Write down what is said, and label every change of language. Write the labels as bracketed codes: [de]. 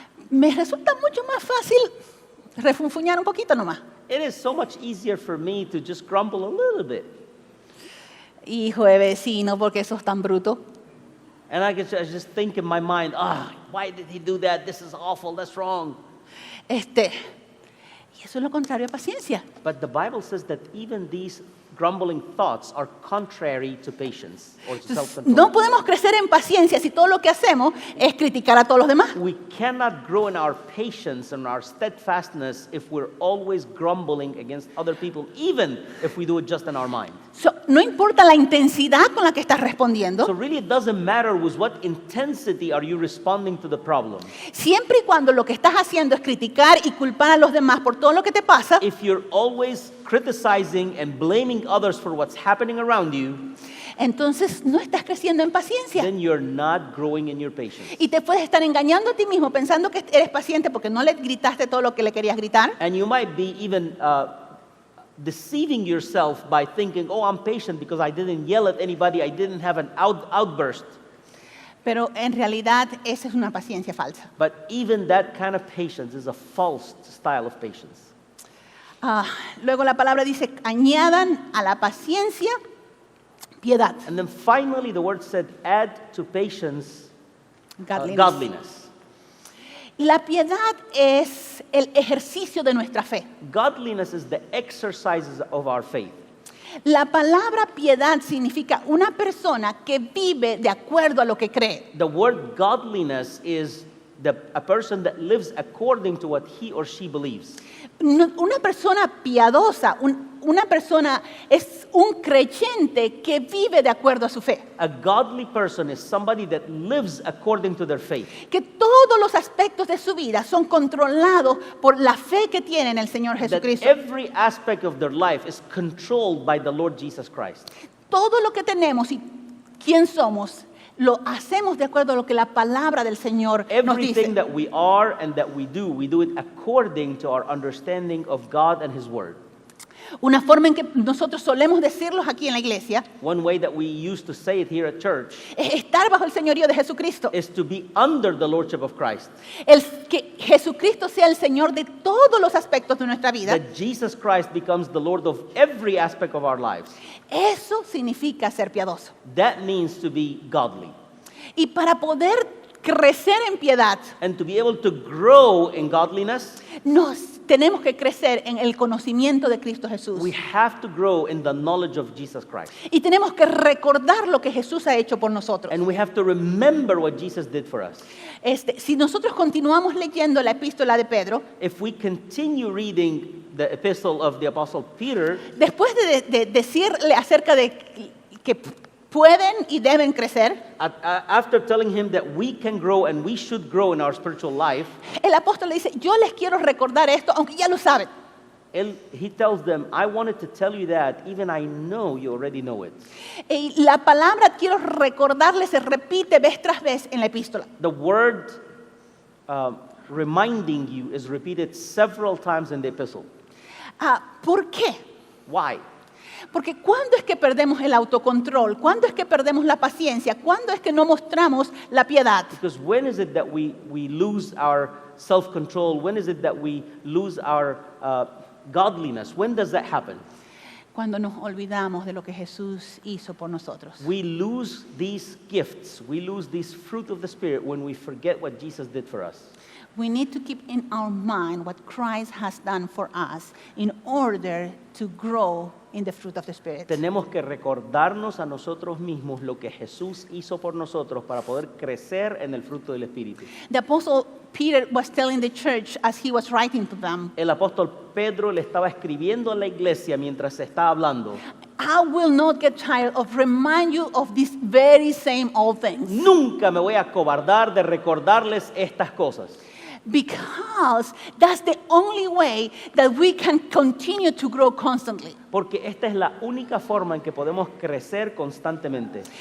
[es] Me resulta mucho más fácil refunfuñar un poquito nomás. [en] It is so much easier for me to just grumble a little bit. [es] Hijo de vecino, porque sos tan bruto. [en] And I just think in my mind, why did he do that? This is awful. That's wrong. [es] Y eso es lo contrario a paciencia. [en] But the Bible says that even these grumbling thoughts are contrary to patience or to [es] Entonces, [en] self-control. [es] no podemos crecer en paciencia si todo lo que hacemos es criticar a todos los demás. [en] We cannot grow in our patience and our steadfastness if we're always grumbling against other people, even if we do it just in our mind. [es] No importa la intensidad con la que estás [en] So [es] respondiendo, [en] really it doesn't matter with what intensity are you responding to the problem. [es] siempre y cuando lo que estás haciendo es criticar y culpar a los demás por todo lo que te pasa, [en] If you're always criticizing and blaming others for what's happening around you, [es] entonces no estás creciendo en paciencia. [en] then you're not growing in your patience. [es] Y te puedes estar engañando a ti mismo pensando que eres paciente porque no le gritaste todo lo que le querías gritar. [en] And you might be even deceiving yourself by thinking, oh, I'm patient because I didn't yell at anybody, I didn't have an outburst. [es] Pero en realidad esa es una paciencia falsa. [en] But even that kind of patience is a false style of patience. [es] Luego la palabra dice, añadan a la paciencia piedad. [en] And then finally, the word said, add to patience Godliness. godliness. [es] La piedad es el ejercicio de nuestra fe. [en] Godliness is the exercises of our faith. [es] La palabra piedad significa una persona que vive de acuerdo a lo que cree. [en] The word godliness is a person that lives according to what he or she believes. [es] Una persona piadosa, una persona es un creyente que vive de acuerdo a su fe. [en] A godly person is somebody that lives according to their faith. [es] Que todos los aspectos de su vida son controlados por la fe que tiene en el Señor [en] That [es] Jesucristo. [en] every aspect of their life is controlled by the Lord Jesus Christ. [es] Todo lo que tenemos y quién somos, lo hacemos de acuerdo a lo que la palabra del Señor nos [en] Everything [es] dice. [en] that we are and that we do it according to our understanding of God and His Word. [es] Una forma en que nosotros solemos decirlos aquí en la iglesia [en] One way that we used to say it here at church [es] es estar bajo el señorío de Jesucristo. [en] is to be under the Lordship of Christ. [es] Que Jesucristo sea el Señor de todos los aspectos de nuestra vida. [en] That Jesus Christ becomes the Lord of every aspect of our lives. [es] Eso significa ser piadoso. [en] That means to be godly. [es] Y para poder crecer en piedad, [en] And to be able to grow in godliness, [es] tenemos que crecer en el conocimiento de Cristo Jesús. [en] we have to grow in the knowledge of Jesus Christ. [es] Y tenemos que recordar lo que Jesús ha hecho por nosotros. [en] And we have to remember what Jesus did for us. [es] Si nosotros continuamos leyendo la epístola de Pedro, [en] If we continue reading the epistle of the Apostle Peter, [es] después de decirle acerca de que pueden y deben crecer, [en] after telling him that we can grow and we should grow in our spiritual life, [es] el apóstol le dice, yo les quiero recordar esto, aunque ya lo saben. [en] he tells them, I wanted to tell you that, even I know you already know it. [es] Y la palabra quiero recordarles se repite vez tras vez en la epístola. [en] The word reminding you is repeated several times in the epistle. [es] ¿Por qué? [en] Why? [es] Porque ¿cuándo es que perdemos el autocontrol? ¿Cuándo es que perdemos la paciencia? ¿Cuándo es que no mostramos la piedad? [en] Because when is it that we lose our self-control? When is it that we lose our godliness? When does that happen? [es] Cuando nos olvidamos de lo que Jesús hizo por nosotros. [en] We lose these gifts. We lose this fruit of the Spirit when we forget what Jesus did for us. We need to keep in our mind what Christ has done for us in order to grow in the fruit of the Spirit. [es] Tenemos que recordarnos a nosotros mismos lo que Jesús hizo por nosotros para poder crecer en el fruto del Espíritu. [en] The Apostle Peter was telling the church as he was writing to them, [es] El apóstol Pedro le estaba escribiendo a la iglesia mientras se estaba hablando. [en] I will not get tired of remind you of these very same old things. [es] Nunca me voy a acobardar de recordarles estas cosas. [en] Because that's the only way that we can continue to grow constantly. [es] Porque esta es la única forma en que podemos crecer constantemente.